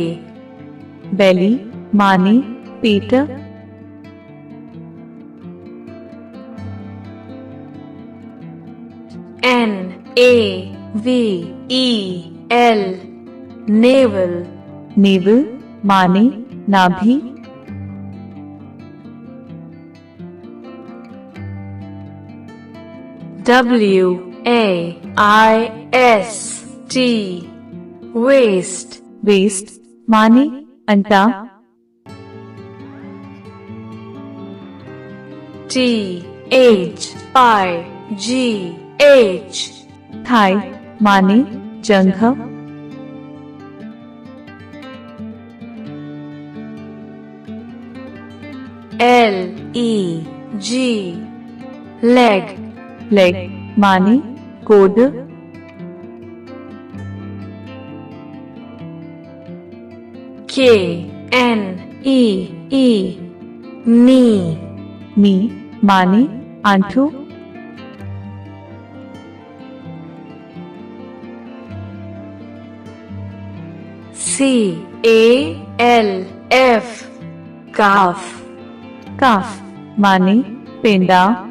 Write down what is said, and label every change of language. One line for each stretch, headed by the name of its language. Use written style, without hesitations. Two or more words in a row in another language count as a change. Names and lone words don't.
Sadri: belly माने पेट
English: NAVEL navel
Sadri: navel माने नाभि
English: WAIST waist
Sadri: waist माने अंटा
English: THIGH
Sadri: थाई माने जंघ
English: LEG leg
Sadri: leg माने गोद
English: KNEE knee
Sadri: नी माने आंठू
English: CALF calf
Sadri: काफ माने पेंडा